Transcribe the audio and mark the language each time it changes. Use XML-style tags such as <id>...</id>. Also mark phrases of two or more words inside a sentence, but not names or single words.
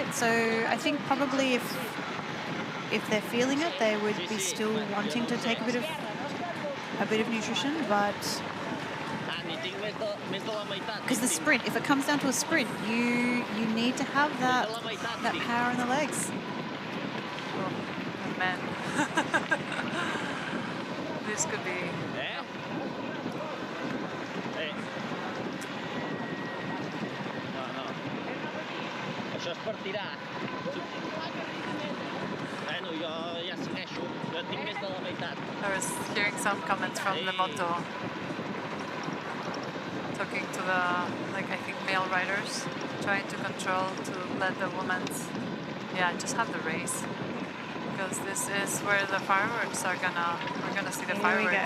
<en>So I think probably if they're feeling it, they would be still wanting to take a bit of nutrition, but because the sprint, if it comes down to a sprint, you need to have that power in the legs. Oh, man. This could be...</en> <ca>Això és per tirar. Bueno, jo ja segueixo. Jo tinc més de la meitat.</ca> <en>I was hearing some comments from the moto. Talking to the, I think, male riders. Trying to control, to let the women, just have the race. Because this is where the fireworks are we're gonna see the fireworks.</en>